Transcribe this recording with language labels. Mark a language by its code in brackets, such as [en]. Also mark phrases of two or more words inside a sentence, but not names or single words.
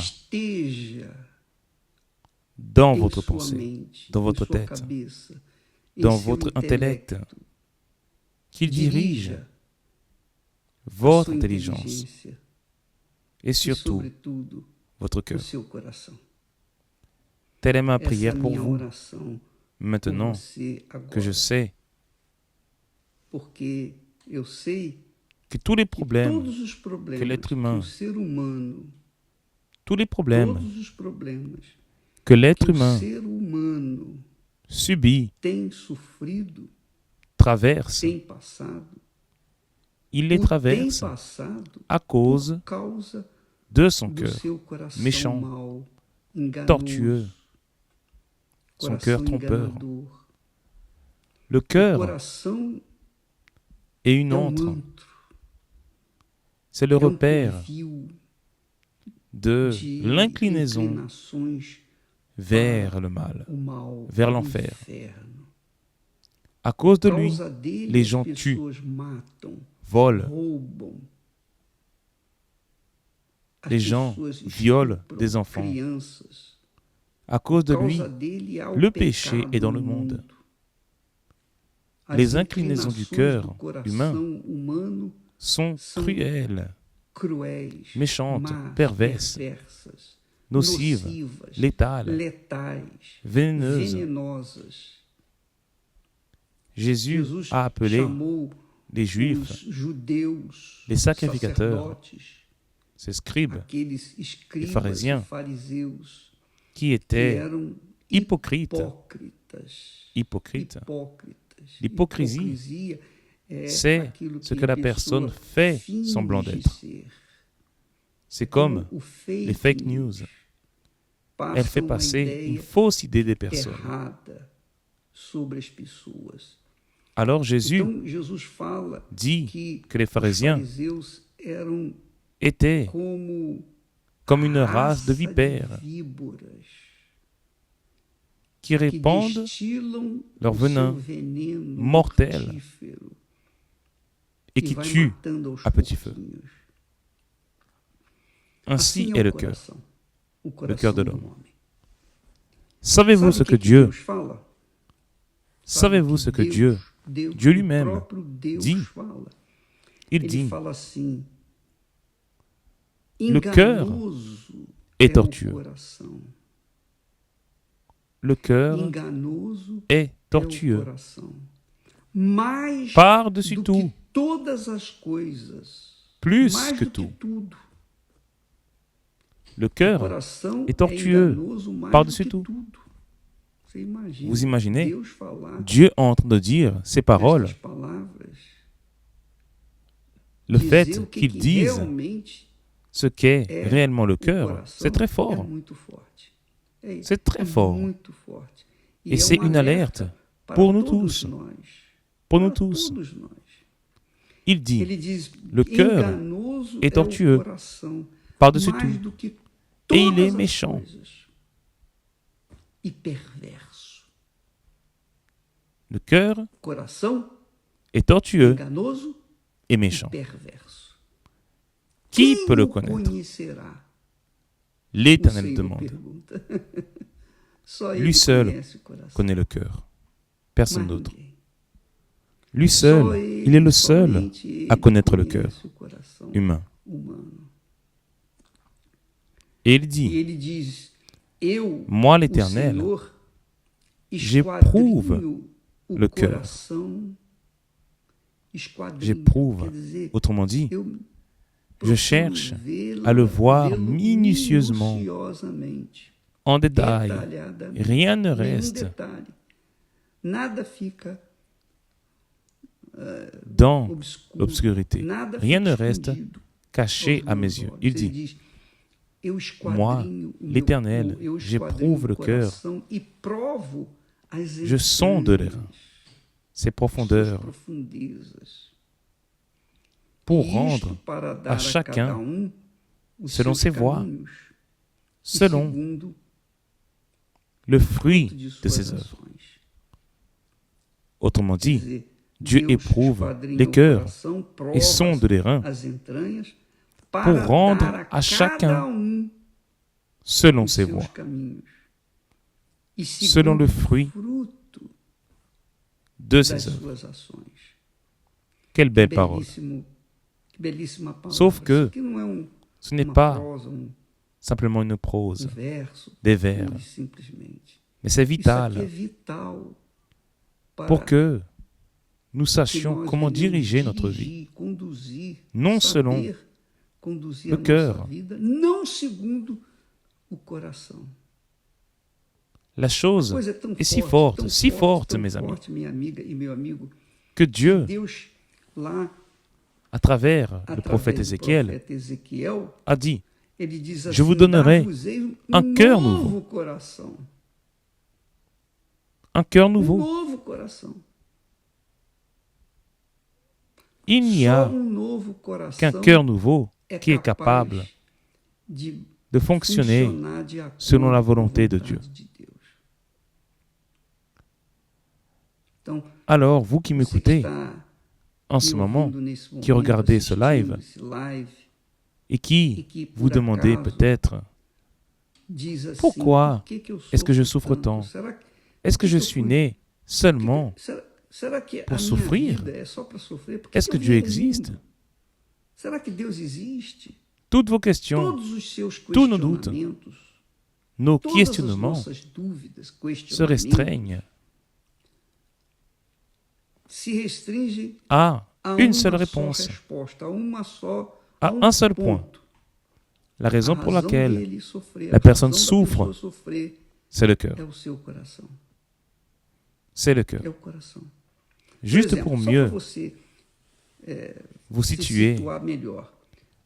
[pt] esteja [fr] dans [pt] em [fr] votre [pt] sua [fr] pensée, [pt] mente, [fr] dans [pt] em [fr] votre [pt] sua [fr] tête, [pt] cabeça, em [fr] dans [pt] seu [fr] votre intellect, [pt] intelecto. [fr] qu'il dirige [pt] Dirija a [fr] votre [pt] sua [fr] intelligence [pt] inteligência [fr] et [pt] e, [fr] surtout [pt] sobretudo, [fr] votre [pt] o [fr] cœur. [pt] seu coração. [fr] Telle est ma [pt] Essa é a [fr] prière pour [pt] minha [fr] vous, [pt] oração por [fr] maintenant [pt] você [fr] que je [pt] agora. [fr] sais [pt] Porque eu sei [fr] que tous les [pt] que [fr] problèmes, [pt] todos os [fr] que [pt] problemas [fr] l'être [pt] que [fr] humain, [pt] o ser humano, [fr] tous les problèmes [pt] todos os problemas [fr] que [pt] que [fr] l'être [pt] o [fr] humain [pt] ser humano [fr] subit, [pt] tem sofrido, [fr] traverse, [pt] tem passado, [fr] il les [pt] o tem [fr] traverse [pt] passado [fr] à cause [pt] por causa [fr] de son [pt] do [fr] cœur [pt] seu coração [fr] méchant, [pt] mau, enganoso, [fr] tortueux, son cœur [pt] coração [fr] trompeur. [pt] enganador. [fr] Le [pt] O [fr] cœur [pt] coração [fr] est une [pt] é [fr] antre, [pt] antro, [fr] c'est le [pt] é [fr] repère [pt] covil [fr] de [pt] de [fr] l'inclinaison [pt] inclinações [fr] vers le mal, [pt] o mal, [fr] vers [pt] para o [fr] l'enfer. [pt] inferno. [fr] À cause de [pt] Por [fr] lui, [pt] causa dele, [fr] les [pt] as [fr] gens tuent, [pt] pessoas matam, [fr] volent, [pt] roubam. As [fr] les gens [pt] pessoas [fr] violent [pt] estupram [fr] des enfants. [pt] crianças. [fr] À cause de [pt] Por [fr] lui, [pt] causa dele há o [fr] le péché [pt] pecado [fr] est dans [pt] no [fr] le monde. [pt] mundo. As [fr] Les inclinaisons du [pt] inclinações [fr] cœur [pt] do coração [fr] humain [pt] humano [fr] sont [pt] são [fr] cruelles, [pt] cruéis, [fr] méchantes, [pt] más, [fr] perverses, [pt] perversas, [fr] nocives, [pt] nocivas, [fr] létales, [pt] letais, [fr] vénéneuses. [pt] venenosas. [fr] Jésus [pt] Jesus [fr] a appelé [pt] chamou [fr] les [pt] os [fr] Juifs, [pt] judeus, [fr] les sacrificateurs, [pt] sacerdotes, [fr] ces scribes [pt] aqueles escribas [fr] pharisiens [pt] e fariseus [fr] qui [pt] que [fr] étaient [pt] eram [fr] hypocrites. [pt] hipócritas. [fr] L'hypocrisie, [pt] Hipocrisia é [fr] c'est [pt] aquilo [fr] ce [pt] que [fr] que [pt] a [fr] la personne [pt] pessoa [fr] fait [pt] finge [fr] semblant d'être. [pt] ser. [fr] C'est comme [pt] O [fr] les [en] fake news. [fr] Elle fait [pt] passam uma [fr] passer une [pt] ideia [fr] fausse idée des personnes. [pt] errada sobre as pessoas. [fr] Alors Jésus [pt] Então Jesus fala [fr] dit que les [pt] os [fr] pharisiens [pt] fariseus eram [fr] étaient [pt] como [fr] comme une race [pt] raça [fr] de vipères [pt] víboras [fr] qui [pt] que [fr] répandent [pt] destilam [fr] leur [pt] o [fr] venin [pt] seu veneno [fr] mortel [pt] mortífero [fr] et [pt] e [fr] qui [pt] vai [fr] tuent [pt] matando aos [fr] à petit feu. [pt] pouquinhos. [fr] Ainsi [pt] Assim [fr] est [pt] é [fr] le [pt] o [fr] cœur. [pt] coração, o [fr] cœur [pt] coração [fr] de [pt] do [fr] l'homme. [pt] homem. [fr] Savez-vous ce [pt] Sabe [fr] que [pt] o que [fr] Dieu, [pt] Deus fala? [fr] savez-vous ce que Dieu, Dieu [pt] o [fr] lui-même [pt] próprio Deus [fr] dit? [pt] fala. [fr] il [pt] Ele [fr] dit, [pt] fala assim: [fr] Le cœur [pt] enganoso [fr] est [pt] é [fr] tortueux. [pt] o coração. [fr] le cœur [pt] Enganoso [fr] est [pt] é o [fr] tortueux [pt] coração. [fr] Mais par-dessus [pt] do [fr] tout, [pt] que todas as coisas, [fr] plus [pt] mais [fr] que [pt] do que [fr] tout. [pt] tudo. [fr] Le [pt] O [fr] cœur [pt] coração [fr] est tortueux [pt] enganoso mais [fr] par-dessus [pt] do que [fr] tout. [pt] tudo. Você imagina [fr] Vous imaginez [pt] Deus falar [fr] Dieu en train de dire ces paroles, [pt] estas palavras, [fr] le [pt] dizer [fr] fait [pt] o que [fr] qu'ils disent [pt] realmente [fr] ce qu'est [pt] é [fr] réellement le [pt] o [fr] cœur, [pt] coração, [fr] c'est très [pt] é [fr] fort. [pt] muito forte. [fr] C'est très fort. [pt] Muito forte. [fr] Et [pt] é [fr] c'est [pt] um [fr] une alerte [pt] alerta para [fr] pour nous [pt] todos [fr] tous. [pt] nós. [fr] Pour nous [pt] Para [fr] tous. [pt] todos nós. [fr] Il dit, [pt] Ele diz: [fr] le cœur [pt] enganoso [fr] est [pt] é o [fr] tortueux [pt] coração, [fr] par-dessus [pt] mais [fr] tout, [pt] do que [fr] et il est [pt] todas as [fr] méchant. [pt] coisas. E perverso. [fr] Le cœur [pt] O coração [fr] est tortueux [pt] enganoso [fr] et [pt] e [fr] méchant. [pt] perverso. [fr] Qui [pt] Quem [fr] peut le [pt] o [fr] connaître? [pt] conhecerá? O [fr] L'Éternel [pt] Senhor [fr] demande. [pt] pergunta. Só [fr] Lui [pt] ele [fr] seul [pt] conhece o coração. [fr] connaît le cœur. Personne [pt] Mais [fr] d'autre. [pt] ninguém. [fr] Lui [pt] Só [fr] seul, il est le seul [pt] somente ele [fr] à connaître le cœur [pt] conhece o coração [fr] humain. [pt] humano. [fr] Et il [pt] E [fr] dit, [pt] ele diz: Eu, [fr] moi [pt] o [fr] l'Éternel, [pt] Senhor, [fr] j'éprouve [pt] esquadrinho o [fr] le cœur. [pt] coração. Esquadrinho, [fr] J'éprouve. [pt] quer dizer, [fr] Autrement dit, [pt] eu [fr] je [pt] procuro [fr] cherche [pt] vê-lo- [fr] à le voir [pt] vê-lo [fr] minutieusement, [pt] minuciosamente, [fr] en détail. [pt] detalhadamente. [fr] Rien ne [pt] Nenhum [fr] reste [pt] detalhe. Nada fica [fr] dans [pt] obscuro. [fr] l'obscurité. [pt] Nada [fr] Rien [pt] fica [fr] ne reste [pt] escondido [fr] caché [pt] aos [fr] à [pt] meus [fr] mes yeux. [pt] olhos. [fr] Il [pt] Ele [fr] dit, [pt] diz: Eu [fr] moi, [pt] esquadrinho o meu- [fr] l'Éternel, [pt] eu [fr] j'éprouve [pt] esquadrinho [fr] le [pt] o [fr] cœur. [pt] coração e provo as [fr] Je sonde les [pt] entranhas, [fr] reins, ses [pt] suas [fr] profondeurs. [pt] profundezas. [fr] pour [pt] Isto [fr] rendre [pt] para [fr] à [pt] dar a cada [fr] chacun [pt] os [fr] selon [pt] seus [fr] ses voies, [pt] caminhos e [fr] selon [pt] segundo [fr] le [pt] o [fr] fruit [pt] fruto de [fr] de [pt] suas [fr] ses œuvres. [pt] ações. [fr] Autrement [pt] Quer [fr] dit, [pt] dizer, [fr] Dieu [pt] Deus [fr] éprouve [pt] esquadrinha [fr] les [pt] o [fr] cœurs [pt] coração, [fr] et sonde les reins [pt] as entranhas, [fr] pour [pt] para [fr] rendre [pt] dar a [fr] à [pt] cada [fr] chacun selon [pt] os [fr] ses [pt] seus [fr] voies, [pt] caminhos e [fr] selon [pt] segundo [fr] le [pt] o [fr] fruit [pt] fruto [fr] de [pt] das [fr] ses œuvres. [pt] suas ações. [fr] Quelle belle parole. [pt] Que belíssima palavra. [fr] Sauf que [pt] Isso aqui não é [fr] ce n'est [pt] uma [fr] pas [pt] prosa, [fr] simplement une prose, [pt] verso, [fr] des vers, [pt] pura e simplesmente. [fr] mais c'est [pt] Isso aqui é [fr] vital [pt] vital [fr] pour que nous [pt] que [fr] sachions [pt] nós [fr] comment [pt] venhamos [fr] diriger notre vie, [pt] dirigir, conduzir, [fr] non selon [pt] saber conduzir [fr] le [pt] a [fr] cœur. [pt] nossa vida, não segundo o coração. [fr] La chose [pt] Coisa tão [fr] est si [pt] forte, [fr] forte, si forte, [pt] tão [fr] mes amis, [pt] forte, minha amiga e meu amigo, [fr] que Dieu, [pt] Deus lá [fr] à travers le [pt] através [fr] prophète [pt] do [fr] Ézéchiel, [pt] profeta Ezequiel, [fr] a dit, [pt] ele diz [fr] Je vous [pt] assim: [fr] donnerai [pt] dar-vos-ei [fr] un cœur [pt] novo coração, [fr] un cœur nouveau. [pt] novo coração. [fr] Il n'y [pt] Só [fr] a [pt] novo [fr] qu'un [pt] coração [fr] cœur nouveau [pt] é [fr] qui est capable [pt] de [fr] de fonctionner [pt] funcionar de acordo [fr] selon la [pt] com a [fr] volonté de [pt] vontade [fr] Dieu. [pt] de Deus. Então, [fr] Alors, vous qui [pt] você que [fr] m'écoutez [pt] está [fr] en ce [pt] me [fr] moment, [pt] ouvindo nesse momento, [fr] qui regardez ce [pt] assistindo [fr] live [pt] esse live, [fr] et [pt] e [fr] qui [pt] que por [fr] vous demandez [pt] acaso [fr] peut-être, [pt] diz assim, [fr] pourquoi [pt] por que eu [fr] est-ce que je [pt] sofro [fr] souffre [pt] tanto? [fr] tant? [pt] Será que [fr] est-ce que [pt] por [fr] je [pt] eu [fr] suis [pt] fui- [fr] né seulement [pt] será que [fr] pour [pt] a minha [fr] souffrir? [pt] vida é só para sofrer? Por [fr] Est-ce que [pt] eu [fr] Dieu [pt] vim ao [fr] existe? [pt] mundo? Será que Deus existe? [fr] Toutes vos questions, [pt] Todos os seus [fr] tous nos doutes, [pt] questionamentos, [fr] nos [pt] todas as [fr] questionnements [pt] nossas dúvidas, [fr] se [pt] questionamentos, [fr] restreignent [pt] se restringem [fr] à [pt] a [fr] une [pt] uma [fr] seule [pt] só [fr] réponse, [pt] resposta, a uma só, [fr] à un seul point. [pt] ponto. [fr] La raison pour [pt] A razão [fr] laquelle [pt] dele sofrer, [fr] la [pt] a [fr] personne [pt] razão da [fr] souffre, [pt] pessoa sofrer [fr] c'est le cœur. [pt] é o seu coração. [fr] C'est le cœur. [pt] É o coração. [fr] Juste [pt] exemplo, [fr] pour [pt] só [fr] mieux [pt] para você [fr] vous [pt] se [fr] situer, [pt] situar melhor. Quando